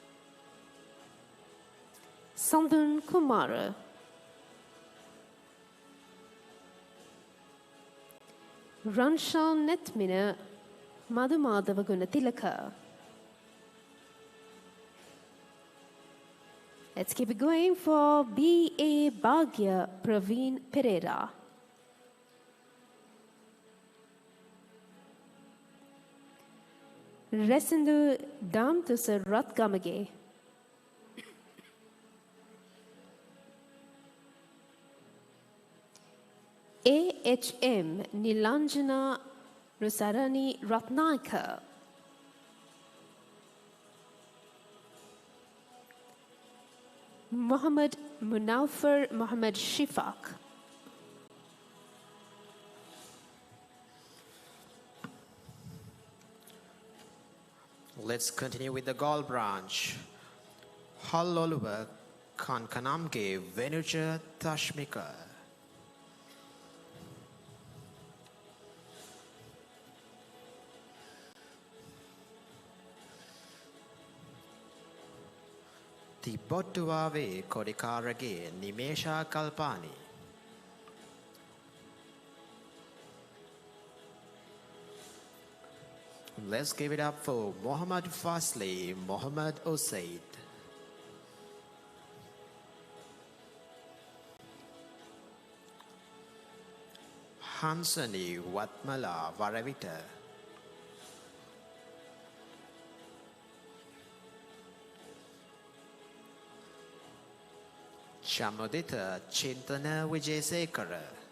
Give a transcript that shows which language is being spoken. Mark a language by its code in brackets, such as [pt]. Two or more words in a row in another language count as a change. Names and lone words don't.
[en] Sandun Kumara. Ranshal Netmina Madhumadava Tilaka. Let's keep it going for B.A. Bhagya Praveen Pereira. Resindu Damtusa Ratgamage. A.H.M. Nilanjana Rusarani Ratnaika. Muhammad Munawfar Muhammad Shifaq. Let's continue with the Gaul branch. Halloluwa Kankanamge Venuja Tashmika. Tibottuave Kodikarage Nimesha Kalpani. Let's give it up for Muhammad Fasli Muhammad Osaid. Hansani Watmala Varavita. Chamudita Chintana Vijayasekara.